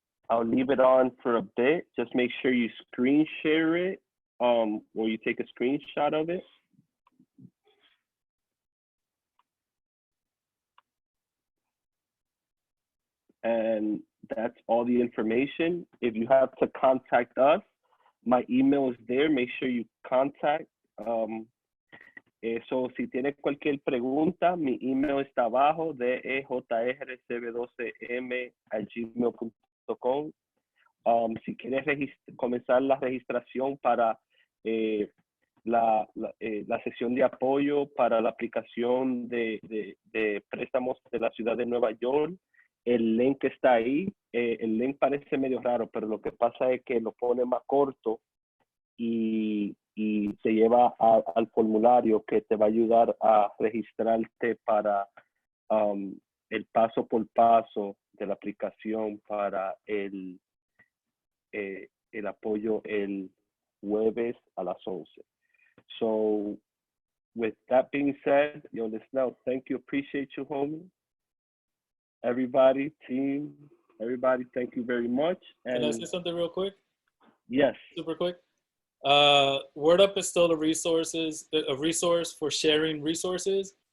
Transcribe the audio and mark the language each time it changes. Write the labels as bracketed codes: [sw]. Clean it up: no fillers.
[en] I'll leave it on for a bit. Just make sure you screen share it, or you take a screenshot of it. And that's all the information. If you have to contact us, my email is there. Make sure you contact. [es] So si tiene cualquier pregunta, mi email está abajo, dejrcb12m@gmail.com. Si quieres comenzar la registración para la sesión de apoyo para la aplicación de préstamos de la ciudad de Nueva York, el link está ahí. El link parece medio raro, pero lo que pasa es que lo pone más corto y te lleva al formulario que te va a ayudar a registrarte para el paso por paso de la aplicación para el apoyo el jueves a las 11. [en] So with that being said, yo, listen out. Thank you. Appreciate you, homie. Everybody, team, everybody, thank you very much. And can I say something real quick? Yes. Super quick. Word Up is still a resource for sharing resources.